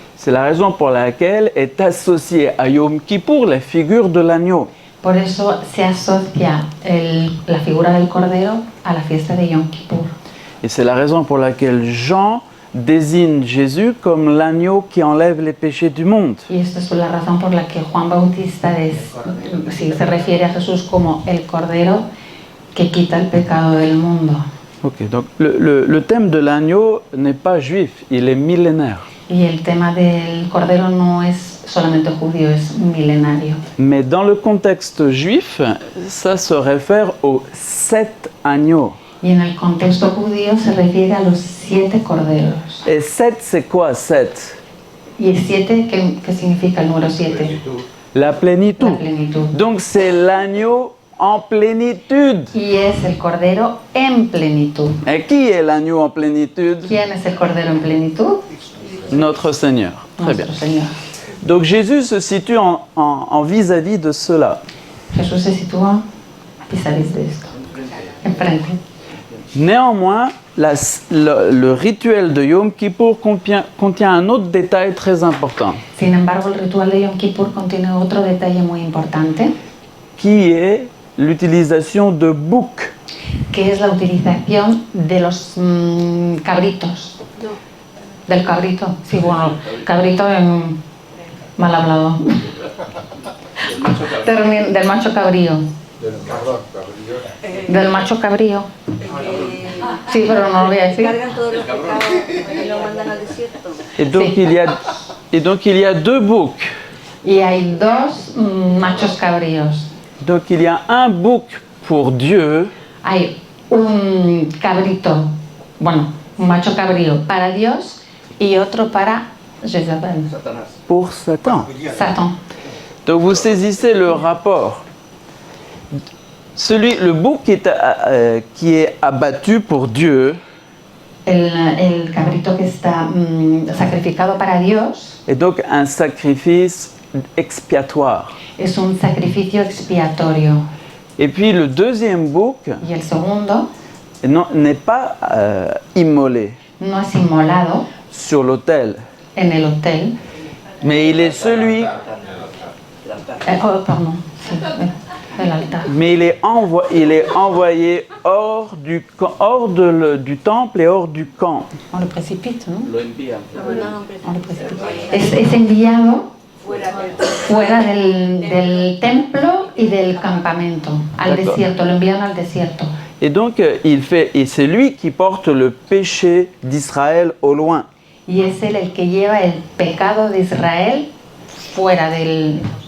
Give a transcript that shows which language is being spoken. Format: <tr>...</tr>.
<fr>C'est la raison pour laquelle est associée à Yom Kippour la figure de l'agneau.</fr> <es>Por eso se asocia la figura del cordero a la fiesta de Yom Kippur.</es> <fr>Et c'est la raison pour laquelle Jean désigne Jésus comme l'agneau qui enlève les péchés du monde.</fr> <es>Y esta es la razón por la que Juan Bautista se refiere a Jesús como el cordero que quita el pecado del mundo.</es> <fr>Ok, donc le thème de l'agneau n'est pas juif, il est millénaire.</fr> <es>Y el tema del cordero no es solamente judío, es milenario.</es> <fr>Mais dans le contexte juif, ça se réfère aux 7 agneaux.</fr> <es>Y en el contexto judío se refiere a los 7 corderos.</es> <fr>Et 7, c'est quoi 7?</fr> <es>Y el 7, ¿qué significa el número 7?</es> <fr>La plénitude.</fr> <es>La plenitud.</es> <fr>Donc c'est l'agneau en plénitude.</fr> <es>Y es el cordero en plenitud.</es> <fr>Et qui est l'agneau en plénitude?</fr> <es>¿Quién es el cordero en plenitud?</es> <fr>Notre Seigneur. Très bien.</fr> <es>Nuestro Señor.</es> <fr>Donc Jésus se situe en vis-à-vis de cela.</fr> <es>Jesús se sitúa vis-à-vis de esto, enfrente.</es> <fr>Néanmoins, le rituel de Yom Kippour contient un autre détail très important,</fr> <es>Sin embargo, el ritual de Yom Kippur contiene otro detalle muy importante,</es> <fr>qui est l'utilisation de boucs.</fr> <es>que es la utilización de los cabritos. Del cabrito, sí, bueno, cabrito en mal hablado. Del macho cabrío. Del macho cabrío. Sí, pero no lo voy a decir. Cargan todos los pecados y lo mandan al desierto.</es> <fr>Et donc il y a deux boucs.</fr> <es>Y hay 2 machos cabríos.</es> <fr>Donc il y a un bouc pour Dieu</fr> <es>Hay un cabrito, bueno, un macho cabrío para Dios y otro para Jezabel,</es> <fr>pour Satan.</fr> <es>Satan.</es> <fr>Donc vous saisissez le rapport. Le bouc qui est abattu pour Dieu</fr> <es>El cabrito que está sacrificado para Dios</es> <fr>est donc un sacrifice expiatoire.</fr> <es>es un sacrificio expiatorio.</es> <fr>Et puis le deuxième bouc</fr> <es>Y el segundo</es> <fr>n'est pas immolé</fr> <es>no es inmolado</es> <fr>sur l'autel,</fr> <es>en el hotel.</es> <fr>mais il est celui,</fr> <es>Perdón, sí, el altar.</es> <fr>mais il est envoyé hors du temple et hors du camp. On le précipite, ¿no?</fr> <es>Lo envían.</es> <fr>On le précipite.</fr> <es>Es enviado fuera del templo y del campamento, al</es> <fr>D'accord.</fr> <es>desierto, lo envían al desierto.</es> <fr>Et donc et c'est lui qui porte le péché d'Israël au loin.</fr> <es>Y es él el que lleva el pecado de Israel fuera al</es>